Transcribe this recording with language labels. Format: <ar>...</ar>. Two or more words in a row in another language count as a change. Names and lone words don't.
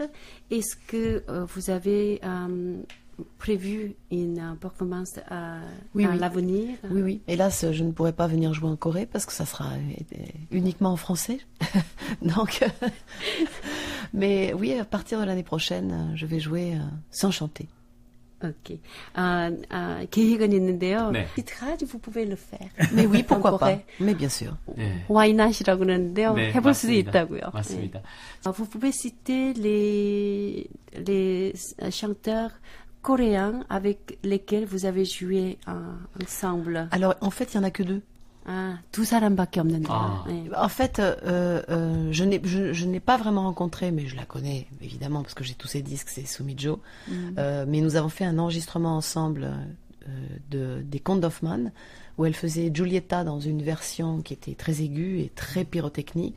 <fr>Est-ce que vous avez prévu une performance dans l'avenir? Oui. Hélas, je ne pourrai pas venir jouer en Corée parce que ça sera uniquement en français. Donc, mais oui, à partir de l'année prochaine, je vais jouer sans chanter.</fr> <ko>Ok. 계획은 있는데요. 네.</ko> <fr>vous pouvez le faire. Mais oui, pourquoi pas. Mais bien sûr.</fr> <ko>네.</ko> <en>Why not</en> <ko>이라고 그러는데요. 네, 해볼 수도 맞습니다. 있다고요. 맞습니다. 네.</ko> <fr>Vous pouvez citer les chanteurs coréens avec lesquels vous avez joué ensemble. Alors, en fait, il n'y en a que 2.</fr> <ko>아, 두 사람밖에 없는데요. 아. 네.</ko> <fr>En fait, je n'ai pas vraiment rencontré, mais je la connais évidemment parce que j'ai tous ses disques, c'est Sumijo. Mais nous avons fait un enregistrement ensemble des contes d'Hoffmann où elle faisait Giulietta dans une version qui était très aiguë et très pyrotechnique.</fr>